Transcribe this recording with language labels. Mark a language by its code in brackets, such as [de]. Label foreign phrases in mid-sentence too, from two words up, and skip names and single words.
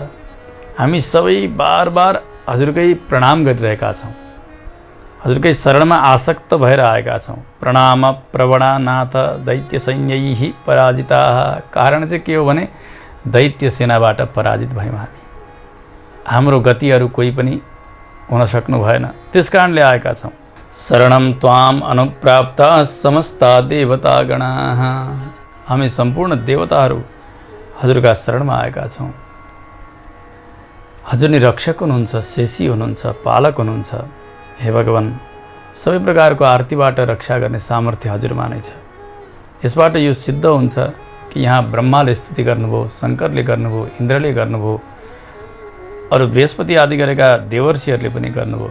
[ne] हामी सबै बार बार हजुरकै प्रणाम गरिरहेका छौँ, हजुरकै शरणमा आसक्त भएर आएका छौँ। [sa] प्रणाम प्रवणानाथ दैत्य सैन्यैः पराजिताः। [ne] कारण चाहिँ के हो भने दैत्य सेनाबाट पराजित भयौँ हामी। हाम्रो गतिहरू कोही पनि हुन सक्नु भएन, त्यस कारणले आएका छौँ। [sa] शरणं त्वाम अनुप्राप्त समस्ता देवतागणाः। [ne] हामी सम्पूर्ण देवताहरू हजुरका शरणमा आएका छौँ। हजुर नै रक्षक हुनुहुन्छ, शेषी हुनुहुन्छ, पालक हुनुहुन्छ। हे भगवान, सबै प्रकारको आरतीबाट रक्षा गर्ने सामर्थ्य हजुरमा नै छ। यसबाट यो सिद्ध हुन्छ कि यहाँ ब्रह्माले स्तुति गर्नुभयो, शङ्करले गर्नुभयो, इन्द्रले गर्नुभयो, अरू बृहस्पति आदि गरेका देवर्षिहरूले पनि गर्नुभयो।